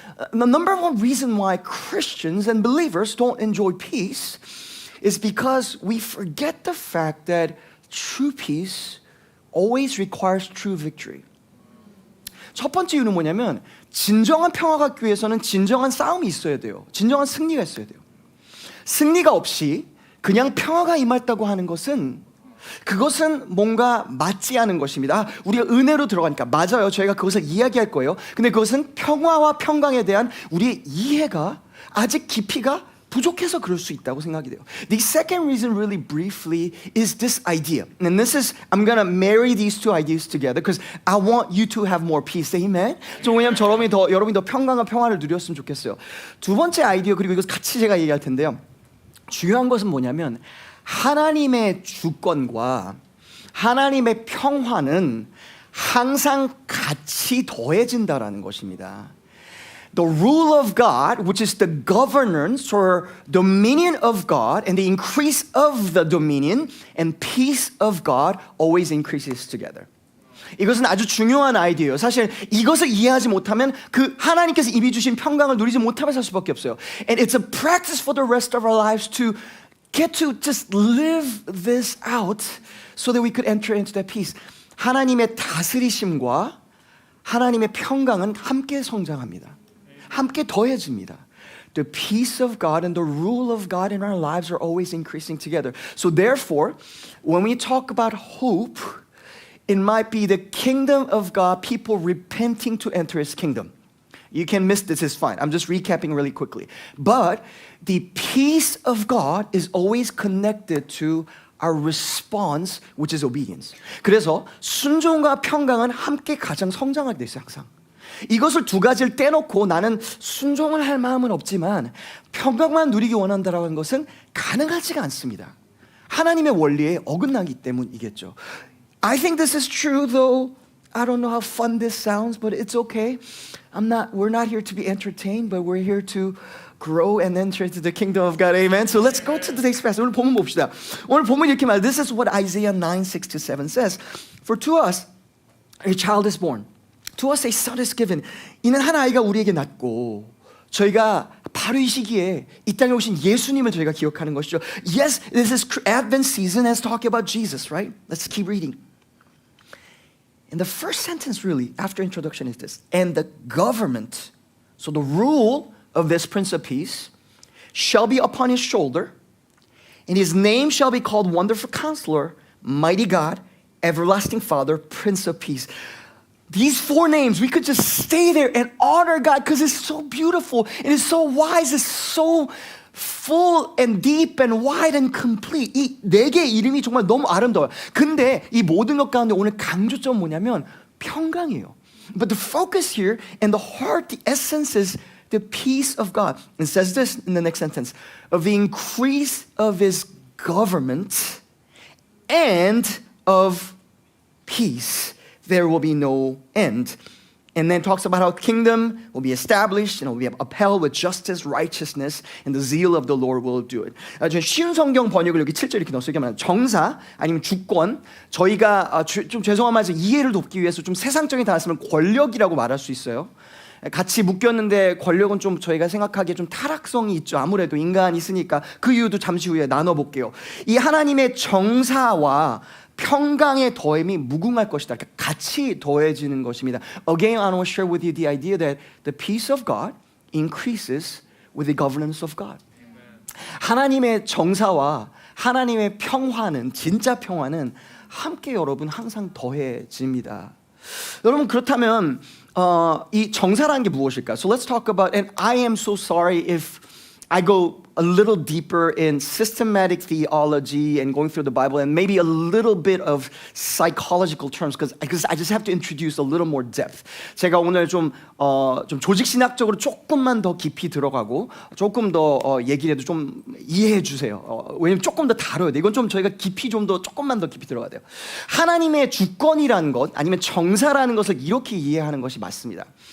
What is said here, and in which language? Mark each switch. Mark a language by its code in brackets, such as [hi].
[en] The number one reason why Christians and believers don't enjoy peace is because we forget the fact that true peace always requires true victory. [ko] 첫 번째 이유는 뭐냐면 진정한 평화가 갖기 위해서는 진정한 싸움이 있어야 돼요. 진정한 승리가 있어야 돼요. 승리가 없이 그냥 평화가 임했다고 하는 것은 그것은 뭔가 맞지 않은 것입니다. 우리가 은혜로 들어가니까 맞아요. 저희가 그것을 이야기할 거예요. 근데 그것은 평화와 평강에 대한 우리의 이해가 아직 깊이가 부족해서 그럴 수 있다고 생각이 돼요. [en] The second reason really briefly is this idea. And this is, I'm going to marry these two ideas together because I want you to have more peace. Amen? [ko] 왜냐하면 여러분이 더 평강과 평화를 누렸으면 좋겠어요. 두 번째 아이디어, 그리고 이것 같이 제가 얘기할 텐데요. 중요한 것은 뭐냐면 하나님의 주권과 하나님의 평화는 항상 같이 더해진다라는 것입니다. [en] the rule of God, which is the governance or dominion of God, and the increase of the dominion and peace of God always increases together. [ko] 이것은 아주 중요한 아이디어예요. 사실 이것을 이해하지 못하면 그 하나님께서 이미 주신 평강을 누리지 못하며 살 수밖에 없어요. [en] And it's a practice for the rest of our lives to get to just live this out so that we could enter into that peace. [ko] 하나님의 다스리심과 하나님의 평강은 함께 성장합니다. 함께 더해집니다. [en] The peace of God and the rule of God in our lives are always increasing together. So therefore, when we talk about hope, it might be the kingdom of God, people repenting to enter his kingdom. You can miss this, it's fine. I'm just recapping really quickly. But the peace of God is always connected to our response, which is obedience. [ko] 그래서 순종과 평강은 함께 가장 성장하게 돼 있어요, 항상. 이것을 두 가지를 떼놓고 나는 순종을 할 마음은 없지만 평강만 누리기 원한다라는 것은 가능하지가 않습니다. 하나님의 원리에 어긋나기 때문이겠죠. [en] I think this is true, though I don't know how fun this sounds, but it's okay. We're not here to be entertained, but we're here to grow and enter into the kingdom of God. Amen. So let's go to today's passage. [ko] 오늘 본문 봅시다. 오늘 본문 이렇게 말해요. [en] This is what Isaiah 9:6-7 says. For to us a child is born. To us a son is given. [ko] 이는 한 아이가 우리에게 낳고 저희가 바로 이 시기에 이 땅에 오신 예수님을 저희가 기억하는 것이죠. [en] Yes, this is Advent season as talking about Jesus, right? Let's keep reading. And the first sentence really after introduction is this. And the government, so the rule of this Prince of Peace, shall be upon his shoulder, and his name shall be called Wonderful Counselor, Mighty God, Everlasting Father, Prince of Peace. These four names, we could just stay there and honor God because it's so beautiful, it is so wise, it's so full and deep and wide and complete. [ko] 이 네 개의 이름이 정말 너무 아름다워요. 근데 이 모든 것 가운데 오늘 강조점은 뭐냐면 평강이에요. [en] But the focus here and the heart, the essence is the peace of God. It says this in the next sentence, of the increase of his government and of peace. There will be no end. And then talks about how kingdom will be established and will be upheld with justice, righteousness, and the zeal of the Lord will do it. [ko] 저는 쉬운 성경 번역을 여기 7절 이렇게 넣었어요. 이게 말하면 정사 아니면 주권, 저희가 좀 죄송한 말씀 이해를 돕기 위해서 좀 세상적인 단어 쓰면 권력이라고 말할 수 있어요. 같이 묶였는데 권력은 좀 저희가 생각하기에 좀 타락성이 있죠. 아무래도 인간이 있으니까 그 이유도 잠시 후에 나눠볼게요. 이 하나님의 정사와 평강의 더함이 무궁할 것이다. 그러니까 같이 더해지는 것입니다. [en] Again, I want to share with you the idea that the peace of God increases with the governance of God. [ko] 하나님의 정사와 하나님의 평화는 진짜 평화는 함께 여러분 항상 더해집니다. 여러분 그렇다면 이 정사라는 게 무엇일까? [en] So let's talk about, and I am so sorry if I go a little deeper in systematic theology and going through the Bible and maybe a little bit of psychological terms because I just have to introduce a little more depth. [ko] 제가 오늘 좀 조직신학적으로 조금만 더 깊이 들어가고 조금 더 얘기를 해도 좀 이해해 주세요. 왜냐면 조금 더 다뤄야 돼. 이건 좀 저희가 깊이 조금만 더 깊이 들어가야 돼요. 하나님의 주권이라는 것 아니면 정사라는 것을 이렇게 이해하는 것이 맞습니다.